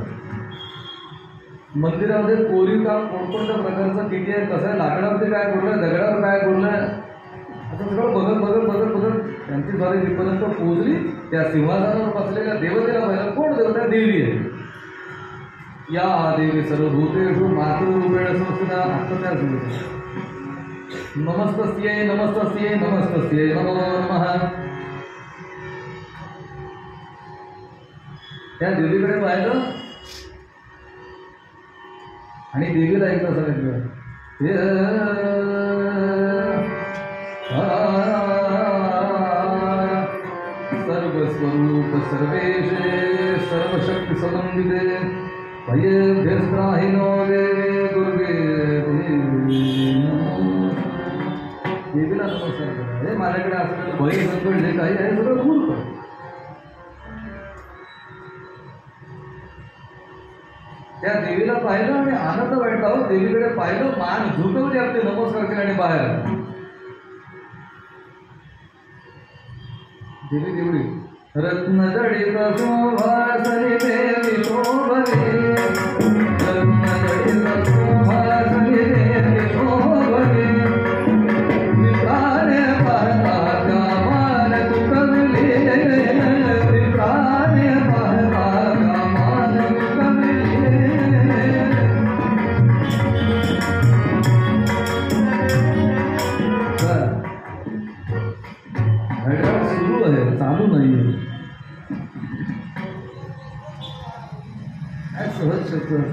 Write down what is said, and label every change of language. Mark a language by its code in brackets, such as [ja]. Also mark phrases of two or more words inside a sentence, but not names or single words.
[mr] मंदिरामध्ये कोरीव काम कोणकोणत्या प्रकारचं किती आहे, कसं आहे, लाकडावरती काय कोरलं, दगडावर काय कोरलं, असं सगळं बघत बघत बघत बघत त्यांची द्वारे जिथपर्यंत पोहोचली. त्या सिंहासनावर बसलेल्या देवतेला पाहिलं. कोण देवता? देवी आहे. [sa] या देवी सर्वभूतेषु मातृरूपेण संस्थिता. त्या नमस्तस्यै नमस्तस्यै नमस्तस्यै नमो नमः. [mr] त्या देवीकडे पाहिलं आणि देवीला एकदा सांगितलं [sa] सर्वस्वरूप सर्वेशे सर्वशक्ती समन्विते भयभ्यस्त्राहिनो देवे दुर्गे [mr] देवीला नमस्कार करा. हे माझ्याकडे असलेलं भय संकट जे काही आहे सगळं दूर कर. त्या देवीला पाहिलं आणि आनंद वाटला. देवीकडे पाहिलं, मान झुकवली, आपले नमस्कार केले आणि बाहेर. देवी देवडी रत्नजडित शोभासनी देवी शोभने. रत्नजडित शोभासनी देवी शोभने. विप्राने पाहता कामान तुकवली. विप्राने पाहता कामान तुकवली. सुरू आहे, चालू नाही. सहज शक्य.